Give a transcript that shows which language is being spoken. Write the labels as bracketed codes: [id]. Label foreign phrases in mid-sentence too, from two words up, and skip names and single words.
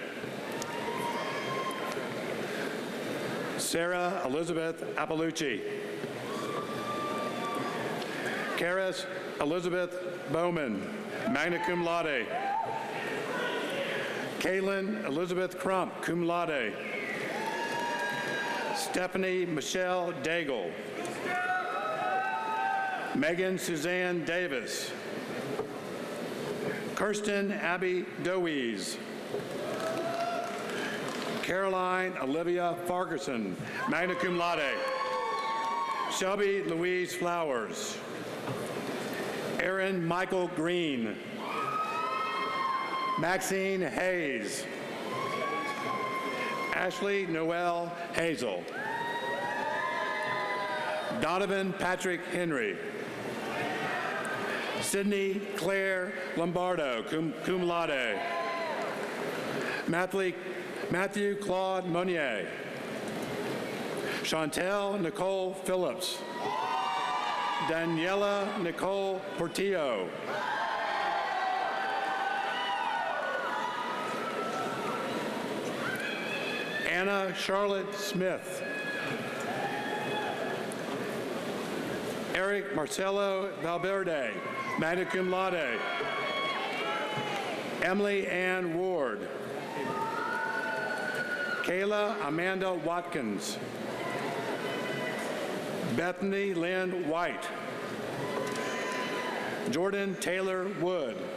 [en] Sarah Elizabeth Appalucci. Karis Elizabeth Bowman, magna cum laude. Kaylin Elizabeth Crump, cum laude. Stephanie Michelle Daigle. Megan Suzanne Davis. Kirsten Abby Dowies. Caroline Olivia Fargerson, magna cum laude. Shelby Louise Flowers. Aaron Michael Green. Maxine Hayes. Ashley Noel Hazel. Donovan Patrick Henry. Sydney Claire Lombardo, cum laude. Matthew Claude Monnier. Chantel Nicole Phillips. Daniela Nicole Portillo. Anna Charlotte Smith. Eric Marcelo Valverde, magna cum laude. Emily Ann Ward. Kayla Amanda Watkins. Bethany Lynn White. Jordan Taylor Wood.